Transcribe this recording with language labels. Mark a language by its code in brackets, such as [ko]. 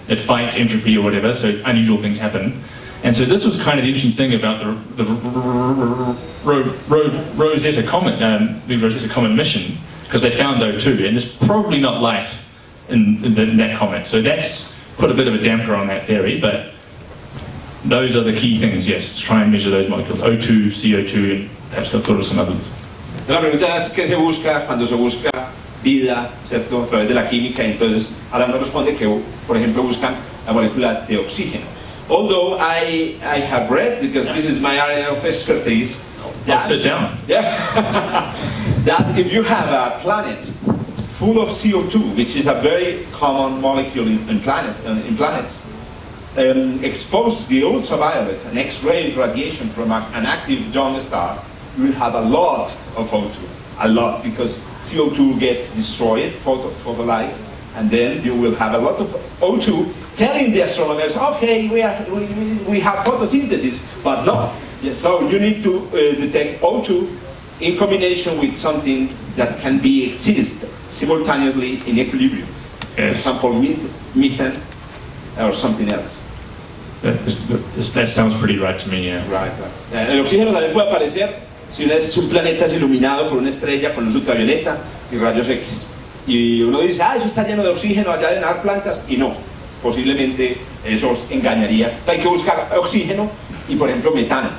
[en] It fights entropy or whatever, so unusual things happen. And so this was kind of the interesting thing about the Rosetta Comet mission, because they found O2, and there's probably not life in that comet. So that's put a bit of a damper on that theory, but those are the key things, yes, to try and measure those molecules, O2, CO2, and perhaps they've thought of some others. [es] La pregunta es ¿qué se busca cuando se busca vida, ¿cierto? A través de la química? Entonces, ahora nos responde que, por ejemplo, buscan la molécula de oxígeno. [en] Although I have read, because this is my area of expertise, that, sit down. Yeah, that if you have a planet full of CO2, which is a very common molecule in planets, exposed to the ultraviolet and X-ray radiation from an active young star, you will have a lot of O2, a lot, because CO2 gets destroyed, photolyzed, and then you will have a lot of O2 telling the astronomers, okay, we have photosynthesis, but no. Yes, so you need to detect O2 in combination with something that can exist simultaneously in equilibrium. For example, methane or something else. That sounds pretty right to me, yeah. Right. [es] El oxígeno también puede aparecer si un planeta es iluminado por una estrella con luz ultravioleta y rayos X. Y uno dice, eso está lleno de oxígeno, allá deben haber plantas, y no. Posiblemente eso os engañaría. Hay que buscar oxígeno y, por ejemplo, metano.